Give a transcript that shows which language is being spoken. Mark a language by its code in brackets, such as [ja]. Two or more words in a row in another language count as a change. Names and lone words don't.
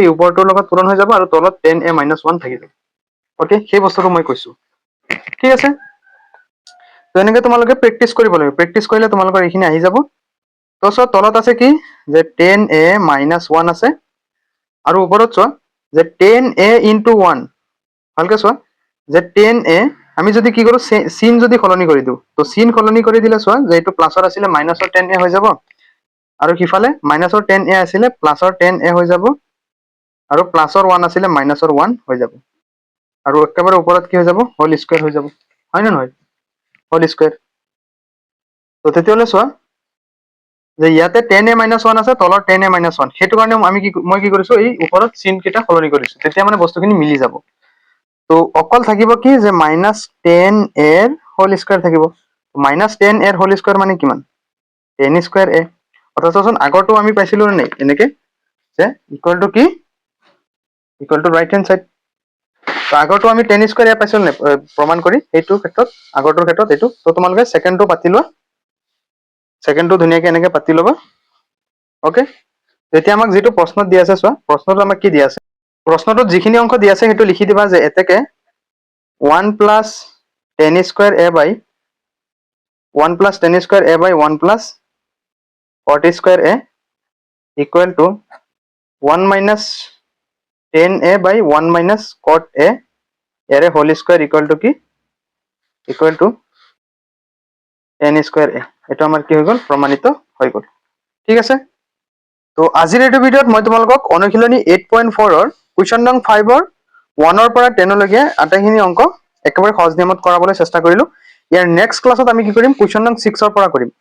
[as] এই ওপৰটোৰ লগত পূৰণ হৈ যাব আৰু তলত tan a minus 1 থাকি যাব ওকে সেই বস্তুটো মই কৈছো ঠিক আছে তো এনেকৈ তোমালোকে প্ৰেক্টিস কৰিব লাগিব প্ৰেক্টিস কৰিলে তোমালোকৰ এইখিনি আহি যাব তো সব তলত আছে কি যে tan a minus 1 আছে আৰু ওপৰত চোৱা যে tan a into 1 ভালকে চোৱা যে tan a আমি যদি কি কৰো sin যদি সলনি কৰি দিও তো sin সলনি কৰি দিলে চোৱা যে এটো প্লাসৰ আছিল মাইনাসৰ tan a হৈ যাব আৰু কিফালে মাইনাসৰ tan a আছিল প্লাসৰ tan a হৈ যাব আৰু প্লাসৰ 1 আছিল মাইনাসৰ 1 হৈ যাব আৰু একেবাৰে ওপৰত কি হৈ যাব [en] whole square [as] হৈ যাব হয় না নহয় [en] whole square [as] তো তেতিয়ালে চোৱা যে ইয়াতে tan a minus 1 আছে তলৰ tan a minus 1 হেতু কাৰণে মই কি কৰিছো এই ওপৰত sin কিটা সলনি কৰিছো তেতিয়া মানে বস্তুখিনি মিলি যাব তো অকল থাকিব কি যে মাইনাস tan a এর [en] whole square [as] থাকিব মাইনাস tan a এর [en] whole square [as] মানে কিমান tan স্কয়ার a অর্থাৎ চোন আগৰটো আমি পাইছিলো নাই এনেকে যে [en] equal to [as] কি [en] equal to right hand side [as] তো আগৰটো আমি tan স্কয়ার a পাইছিলো নাই প্ৰমাণ কৰি এইটো ক্ষেত্ৰত আগৰটোৰ ক্ষেত্ৰত এইটো তো তোমালোকে সেকেন্ডটো পাতি লোৱা সেকেন্ডটো ধুনিয়াকে এনেকে পাতি লবা ওকে যেতিয়া আমাক যেটো প্ৰশ্নত দিয়া আছে চোৱা প্ৰশ্নটো আমাক কি দিয়া আছে প্ৰশ্নটোত যিখিনি অংক দিয়া আছে হেতু লিখি দিবা যে এতেকে [en] 1 plus tan square a by 1 plus tan square a by 1 plus cot square a equal to 1 minus tan a by 1 minus cot a এর whole square equal to কি equal to tan square a [as] এটা আমাৰ কি হৈ গল প্ৰমাণিত হৈ গল ঠিক আছে তো আজিৰ এই ভিডিওত মই তোমালোকক অনুশীলনী 8.4 ৰ কোৱেশ্চন নং 5 ৰ 1 ৰ পৰা 10 লৈকে আটাইখিনি অংক একেবাৰে সহজ নিয়মত কৰাবলৈ চেষ্টা কৰিলো ইয়াৰ নেক্সট ক্লাছত আমি কি কৰিম কুৱেশ্যন নং 6 ৰ পৰা কৰিম